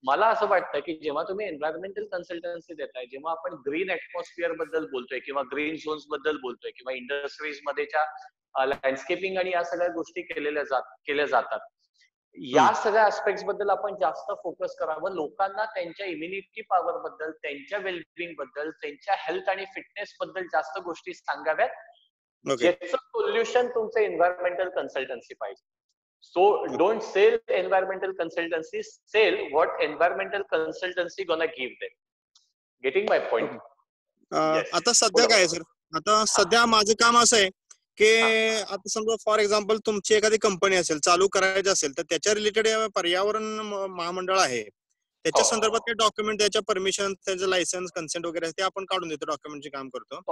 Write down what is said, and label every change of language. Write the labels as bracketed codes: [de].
[mr] मला असं वाटतं की जेव्हा तुम्ही एन्व्हायरमेंटल कन्सल्टन्सी देताय, जेव्हा आपण ग्रीन ऍटमॉस्फिअर बद्दल बोलतोय किंवा ग्रीन झोन्स बद्दल बोलतोय किंवा इंडस्ट्रीज मध्येच्या लँडस्केपिंग आणि या सगळ्या गोष्टी केल्या जातात, या सगळ्या ऍस्पेक्ट्स बद्दल आपण जास्त फोकस करावं. लोकांना त्यांच्या इम्युनिटी पॉवर बद्दल, त्यांच्या वेलबिंग बद्दल, त्यांच्या हेल्थ आणि फिटनेस बद्दल जास्त गोष्टी सांगाव्यात, ज्याचं सोल्युशन तुमचं एन्व्हायरमेंटल कन्सल्टन्सी पाहिजे. [en] So don't sell environmental consultancy, sell what environmental consultancy gonna give them. Getting my point? [mr] आता सध्या काय आहे सर, आता सध्या माझं काम असं आहे की आता समजा फॉर एक्झाम्पल तुमची एखादी कंपनी असेल, चालू करायची असेल, तर त्याच्या रिलेटेड पर्यावरण महामंडळ आहे, त्याच्या संदर्भात काही डॉक्युमेंट, त्याच्या परमिशन, त्याचं लायसन्स, कन्सेंट वगैरे ते आपण काढून देतो, डॉक्युमेंटचे काम करतो.